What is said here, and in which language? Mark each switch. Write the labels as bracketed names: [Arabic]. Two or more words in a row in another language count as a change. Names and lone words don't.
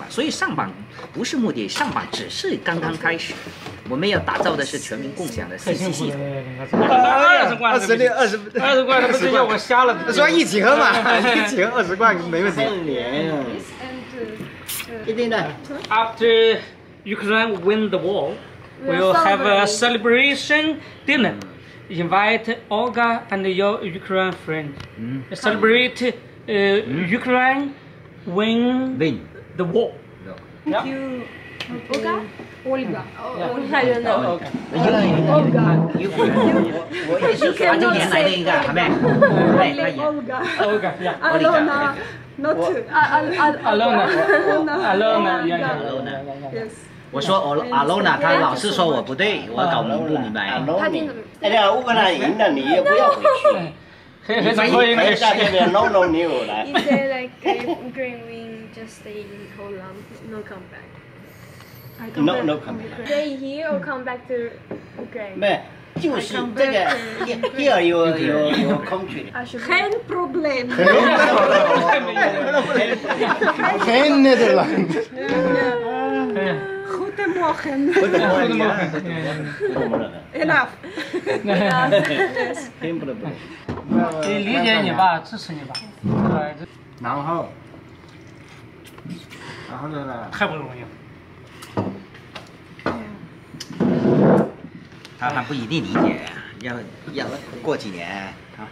[Chinese] 所以上榜不是目的，上榜只是刚刚开始。我们要打造的是全民共享的信息系统。 20罐，那不是要我瞎了？说一起喝嘛，一起喝20罐没问题。一定的。 [English] After Ukraine win the war, we'll have a celebration dinner. Invite Olga and your Ukraine friend. Celebrate Ukraine win the war. Thank you. Olga? Olga. Olga. You cannot say Olga. Alona. Not Alona. Yes. [Chinese] 我说Alona， 他老是说我不对，我搞不明白。哎呀，乌克兰赢了，你也不要回去。你在这边弄弄牛来。 [English] Is there like if Ukraine win, just stay in Holland, no come back? No come back. Stay here or come back to Ukraine? [Chinese] 没，就是这个here有 country。 [Dutch] Geen probleem. Geen Nederland. Goedemorgen. [English] Enough. [Chinese] 理解你吧，支持你吧。然后呢？太不容易了。他还不一定理解，要过几年啊。